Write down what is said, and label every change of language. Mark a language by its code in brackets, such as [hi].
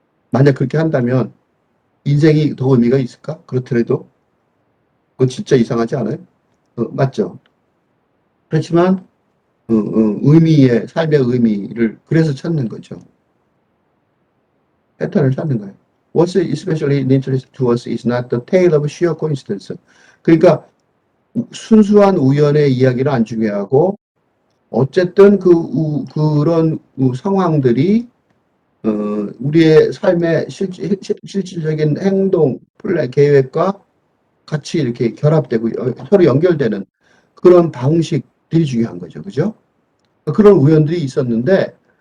[ko] 만약 그렇게 한다면 인생이 더 의미가 있을까? 그렇더라도 그거 진짜 이상하지 않아요? 맞죠? 그렇지만 삶의 의미를 그래서 찾는 거죠. 패턴을 찾는 거예요. [en] What's especially interesting to us is not the tale of sheer coincidence. [ko] 그러니까 순수한 우연의 이야기는 안 중요하고, 어쨌든 그런 상황들이 우리의 삶의 실질적인 행동, 플랜, 계획과 같이 이렇게 결합되고 서로 연결되는 그런 방식들이 중요한 거죠. 그죠? 그런 우연들이 있었는데,